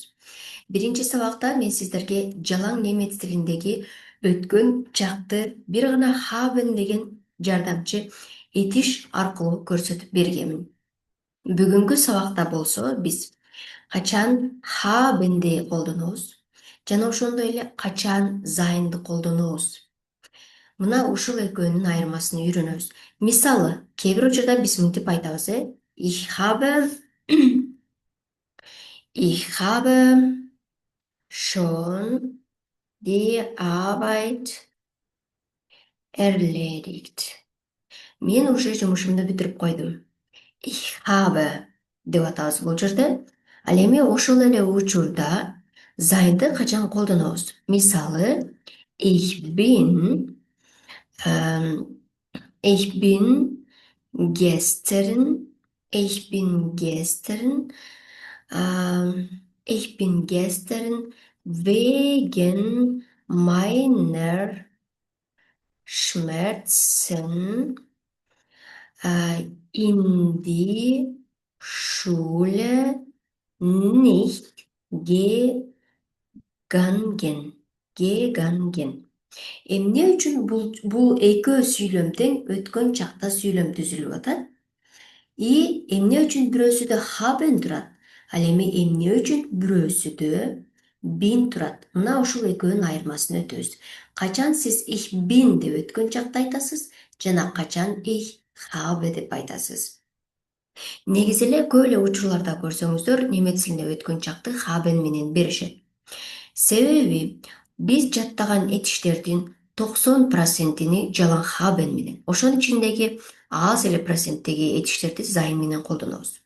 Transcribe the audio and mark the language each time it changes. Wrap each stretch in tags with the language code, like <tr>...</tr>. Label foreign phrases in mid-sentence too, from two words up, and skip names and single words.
<ky>Биринчи сабакта мен сиздерге жалаң немец тилиндеги өткөн чакты бир гана haben деген жардамчы этиш аркылуу көрсөтүп бергенмин. Бүгүнкү сабакта болсо биз качан habenди колдонобуз жана ошондой эле качан seynди колдонобуз. Мына ушул экөөнүн айырмасын үйрөнөбүз. Мисалы, кээ бир учурда биз мынтип айтабыз,</ky> <de>Ich habe Ich habe schon die Arbeit erledigt.</de> <ky>Мен уже жумушумду бүтүрүп койдум.</ky> <de>Ich habe</de> <ky>деп атабыз бул жерде. Ал эми ошол эле учурда seynди качан колдонобуз? Мисалы,</ky> <de>Ich bin Ich bin gestern, ich bin gestern, ich bin gestern wegen meiner Schmerzen in die Schule nicht gegangen.</de> <ky>Эмне үчүн бул экөө сүйлөм тең өткөн чакта сүйлөм түзүлүп атат? Эмне үчүн бирөөсүдө haben турат? Ал эми эмне үчүн бирөөсүдө bin турат? Мына ушул экөөнүн айырмасын өтөбүз. Качан сиз</ky> <de>ich bin</de> <ky>деп өткөн чакта айтасыз, жана качан</ky> <de>ich habe</de> <ky>деп айтасыз. Негизи эле көп эле учурларда көрсөңүздөр, немец тилинде өткөн чакты haben менен беришет. Себеби биз жаттаган этиштердин 90%-ини жалаң haben менен, ошонун ичиндеги аз эле проценттеги этиштерди sein менен колдонобуз.</ky>